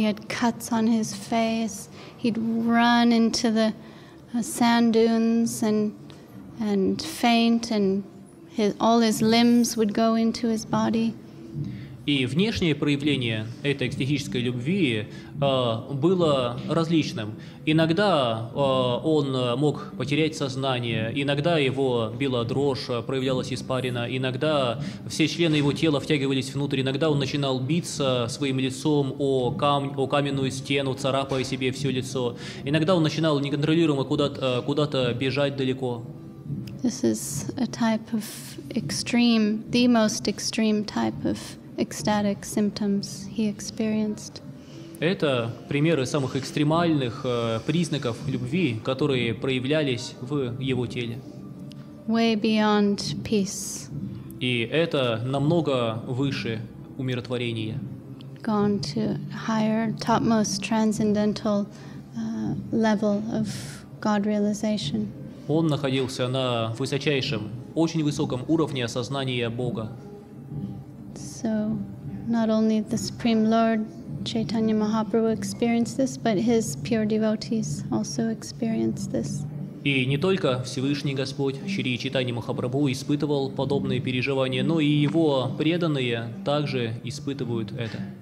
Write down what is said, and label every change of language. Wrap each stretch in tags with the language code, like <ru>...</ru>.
<en>He had cuts on his face. He'd run into the sand dunes and faint, and all his limbs would go into his body.</en> <ru>И внешнее проявление этой экстатической любви было различным. Иногда он мог потерять сознание, иногда его била дрожь, проявлялась испарина, иногда все члены его тела втягивались внутрь, иногда он начинал биться своим лицом о каменную стену, царапая себе все лицо. Иногда он начинал неконтролируемо куда-то бежать далеко.</ru> <en>This is a type of extreme, the most extreme type of ecstatic symptoms he experienced.</en> <ru>Это примеры самых экстремальных признаков любви, которые проявлялись в его теле.</ru> <en>Way beyond peace.</en> <ru>И это намного выше умиротворения.</ru> <en>Gone to higher, topmost transcendental level of God realization.</en> <ru>Он находился на высочайшем, очень высоком уровне осознания Бога.</ru> <en>So, not only the Supreme Lord Chaitanya Mahaprabhu experienced this, but his pure devotees also experienced this.</en> <ru>И не только Всевышний Господь, Шри Чайтанья Махапрабху, испытывал подобные переживания, но и его преданные также испытывают это.</ru>